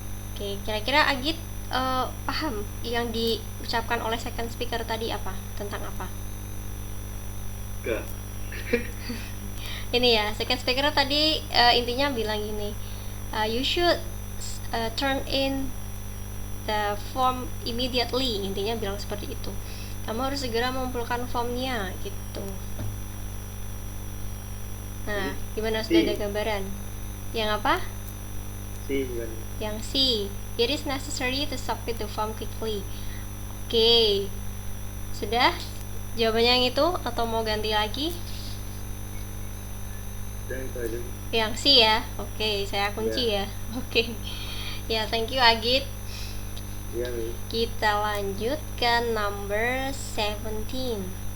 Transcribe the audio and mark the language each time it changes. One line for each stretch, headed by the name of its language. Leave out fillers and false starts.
Indonesian: Oke, kira-kira Agit paham yang diucapkan oleh second speaker tadi apa? Tentang apa? Enggak. Ini ya, second speaker tadi intinya bilang gini,
English: you should turn in the form immediately.
Indonesian: Intinya bilang seperti itu. Kamu harus segera mengumpulkan formnya gitu. Nah, gimana, sudah ada gambaran? Yang apa? Yang C.
English: It is necessary to submit the form quickly.
Indonesian: Oke. Sudah? Jawabannya yang itu atau mau ganti lagi? Dan itu aja. Yang C ya. Oke, saya kunci ya. Oke. Ya,
English: thank you
Indonesian: Agit. Iya, Mi. Kita lanjut ke number 17.